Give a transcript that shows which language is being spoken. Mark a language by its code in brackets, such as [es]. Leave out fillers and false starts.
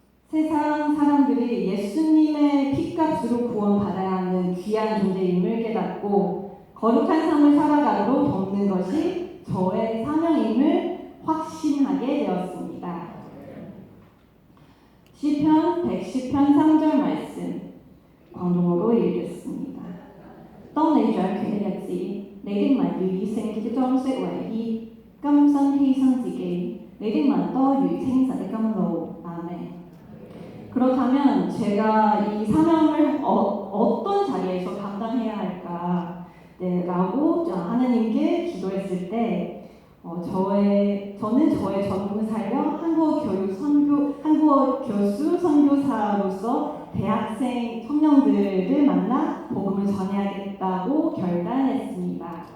[ko] 세상 사람들이 예수님의 피값으로 구원받아야 하는 귀한 존재임을 깨닫고 거룩한 삶을 살아가도록 돕는 것이 저의 사명임을 확신하게 되었습니다. 시편 110편 3절 말씀 광동어로 읽겠습니다. [yue] 當你掌權的日子，你的民要以聖潔的裝飾為衣，甘心犧牲自己，你的民多如清晨的甘露。阿們。 [ko] 그렇다면 제가 이 사명을 어떤 자리에서 감당해야 할까 라고 하나님께 기도했을 때 저는 저의 전공을 살려 한국어 교수 선교사로서 대학생 청년들을 만나 복음을 전해야겠다고 결단했습니다.